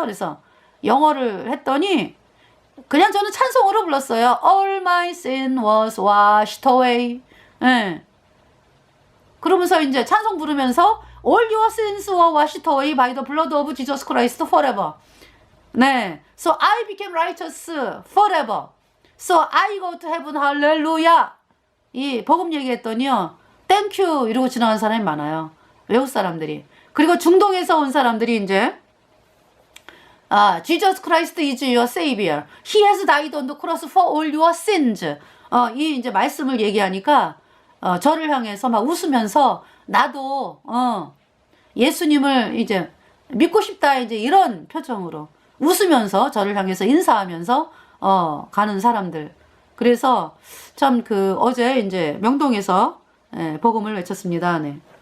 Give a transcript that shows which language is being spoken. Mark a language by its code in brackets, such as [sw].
[ko] 그래서 영어를 했더니 그냥 저는 찬송으로 불렀어요. [en] All my sin was washed away. [ko] 예. 그러면서 이제 찬송 부르면서 [en] All your sins were washed away by the blood of Jesus Christ forever. [ko] 네. [en] So I became righteous forever. So I go to heaven. Hallelujah. [ko] 이 복음 얘기했더니요. [en] Thank you [ko] 이러고 지나가는 사람이 많아요. 외국 사람들이. 그리고 중동에서 온 사람들이 이제 [en] Jesus Christ is your savior. He has died on the cross for all your sins. [ko] 이 이제 말씀을 얘기하니까 저를 향해서 막 웃으면서 나도 예수님을 이제 믿고 싶다 이제 이런 표정으로 웃으면서 저를 향해서 인사하면서 가는 사람들. 그래서 참 그 어제 이제 명동에서 복음을 외쳤습니다. 네.